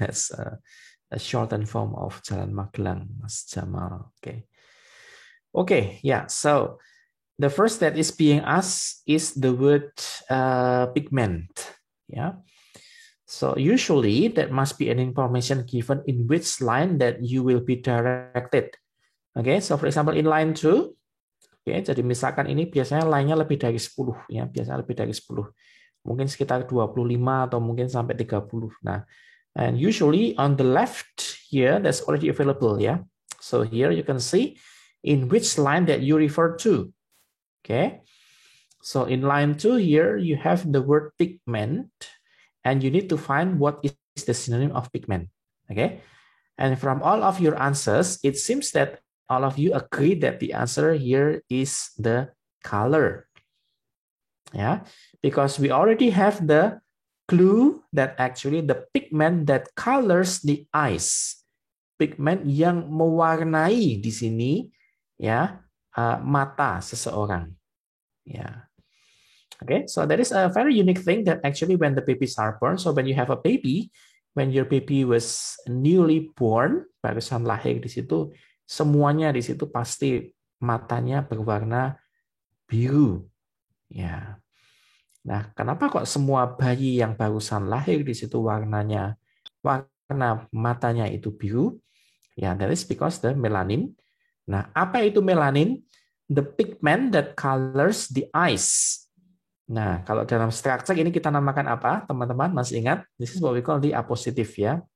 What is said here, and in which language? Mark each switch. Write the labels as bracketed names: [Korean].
[English] That's a shortened form of Jalan Magelang, Mas Jamal. Okay, yeah. So the first that is being asked is the word pigment. Yeah. So usually that must be an information given in which line that you will be directed. Okay, so for example in line 2, okay, [Indonesian] jadi misalkan ini biasanya line-nya lebih dari 10 ya, biasanya lebih dari 10. Mungkin sekitar 25 atau mungkin sampai 30. [English] Nah, and usually on the left here that's already available ya. So here you can see in which line that you refer to. Okay. So in line 2 here you have the word pigment and you need to find what is the synonym of pigment. Okay. And from all of your answers, it seems that all of you agree that the answer here is the color. Yeah, because we already have the clue that actually the pigment that colors the eyes, pigment [Indonesian] yang mewarnai di sini ya mata seseorang. [English] Ya. Okay, so that is a very unique thing that actually when the babies are born, so when you have a baby, when your baby was newly born, [Indonesian] barusan lahir di situ, semuanya di situ pasti matanya berwarna biru. Ya. Nah, kenapa kok semua bayi yang barusan lahir di situ warna matanya itu biru? [English] Ya, that is because the melanin. [Indonesian] Nah, apa itu melanin? [English] The pigment that colors the eyes. [Indonesian] Nah, kalau dalam struktur ini kita namakan apa, teman-teman? Masih ingat? [English] This is what we call the apositive ya.